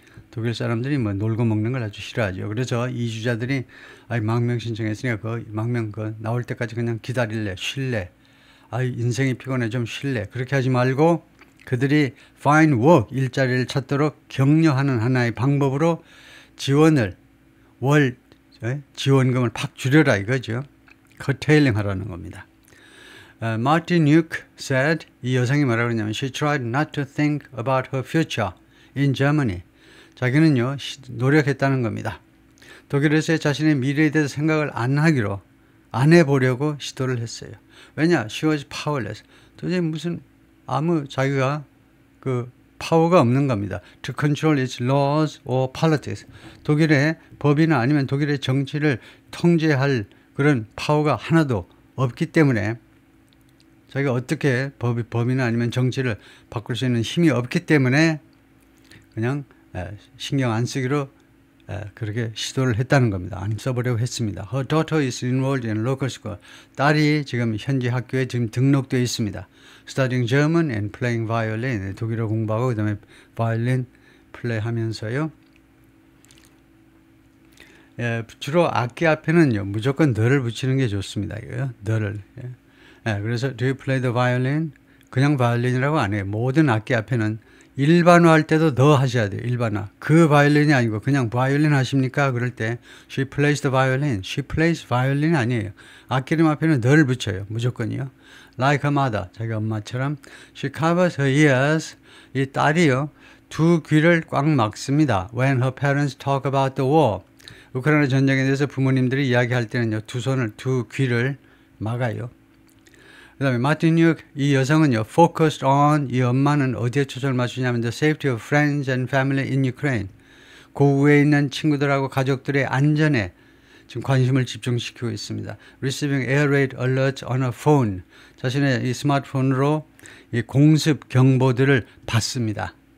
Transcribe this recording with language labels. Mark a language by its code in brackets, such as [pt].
[ko] 독일 사람들이 뭐 놀고 먹는 걸 아주 싫어하죠. 그래서 이주자들이 망명 신청했으니까 그 망명 나올 때까지 그냥 기다릴래, 쉴래. 인생이 피곤해 좀 쉴래. 그렇게 하지 말고 그들이 [en] find work, [ko] 일자리를 찾도록 격려하는 하나의 방법으로 지원금을 팍 줄여라 이거죠. curtailing 하라는 겁니다. [en] Martin Nuke said, [ko] 이 여성이 뭐라고 그러냐면 [en] she tried not to think about her future. in Germany. [ko] 자기는요, 노력했다는 겁니다. 독일에서의 자신의 미래에 대해서 생각을 안 해보려고 시도를 했어요. 왜냐? [en] She was powerless. [ko] 도대체 무슨 자기가 그 파워가 없는 겁니다. [en] To control its laws or politics. [ko] 독일의 법이나 아니면 독일의 정치를 통제할 그런 파워가 하나도 없기 때문에 자기가 어떻게 법이나 아니면 정치를 바꿀 수 있는 힘이 없기 때문에 그냥 신경 안 쓰기로 그렇게 시도를 했다는 겁니다. 안 써보려고 했습니다. [en] Her daughter is enrolled in local school. [ko] 딸이 지금 현지 학교에 지금 등록되어 있습니다. [en] Studying German and playing violin. [ko] 독일어 공부하고 그다음에 바이올린 플레이하면서요. 주로 악기 앞에는요 무조건 the를 붙이는 게 좋습니다. 이거요. the를. 그래서 [en] do you play the violin? [ko] 그냥 바이올린이라고 안 해요. 모든 악기 앞에는 일반화 할 때도 the 하셔야 돼요. 일반화. 그 바이올린이 아니고 그냥 바이올린 하십니까? 그럴 때 [en] she plays the violin. She plays violin [ko] 아니에요. 악기 이름 앞에는 the를 붙여요. 무조건이요. [en] Like her mother. [ko] 자기 엄마처럼 [en] she covers her ears. [ko] 이 딸이요. 두 귀를 꽉 막습니다. [en] When her parents talk about the war. [ko] 우크라이나 전쟁에 대해서 부모님들이 이야기할 때는요. 두 귀를 막아요. 그 다음에 마틴 뉴욕 이 여성은요. [en] focused on [ko] 이 엄마는 어디에 초점을 맞추냐면 [en] the safety of friends and family in Ukraine. [ko] 고국에 있는 친구들하고 가족들의 안전에 지금 관심을 집중시키고 있습니다. [en] Receiving air raid alerts on her phone. [ko] 자신의 이 스마트폰으로 이 공습 경보들을 받습니다.